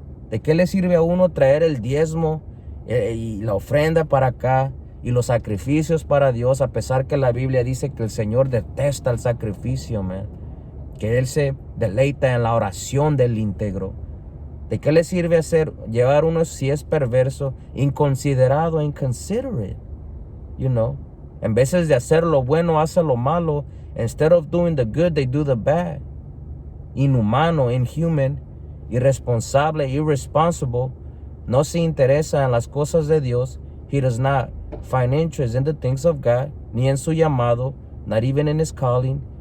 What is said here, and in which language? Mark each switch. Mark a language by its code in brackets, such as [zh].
[es] ¿De qué le sirve a uno traer el diezmo y la ofrenda para acá y los sacrificios para Dios, a pesar que la Biblia dice que el Señor detesta el sacrificio, man? Que Él se deleita en la oración del íntegro. ¿De qué le sirve llevar uno si es perverso, inconsiderado, [en] inconsiderate? You know? [es] En vez de hacer lo bueno, hace lo malo. [en] Instead of doing the good, they do the bad. [es] Inhumano, inhuman, irresponsable, irresponsible. No se interesa en las cosas de Dios. [en] He does not find interest in the things of God, [es] ni en su llamado, [en] not even in his calling.